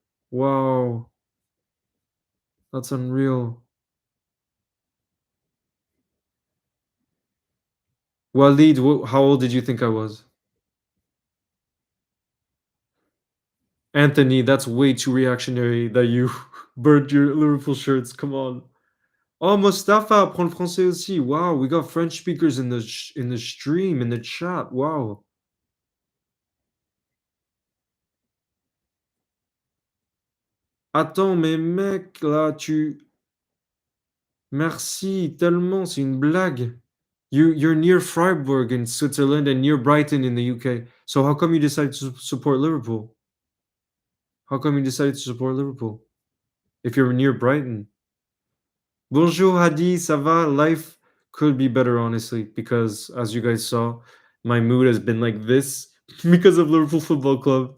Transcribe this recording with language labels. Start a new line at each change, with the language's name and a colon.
English: Wow, that's unreal. Walid, how old did you think I was? Anthony, that's way too reactionary that you burnt your Liverpool shirts. Come on.
French: Oh, Mustafa apprend le français aussi.
English: Wow, we got French speakers in the stream, in the chat. Wow.
French: Attends, mais mec, là, tu. Merci tellement, c'est une blague.
English: You're near Freiburg in Switzerland and near Brighton in the UK. So how come you decided to support Liverpool? How come you decided to support Liverpool if you're near Brighton?
French: Bonjour Hadi, ça va?
English: Life could be better, honestly, because as you guys saw, my mood has been like this because of Liverpool Football Club.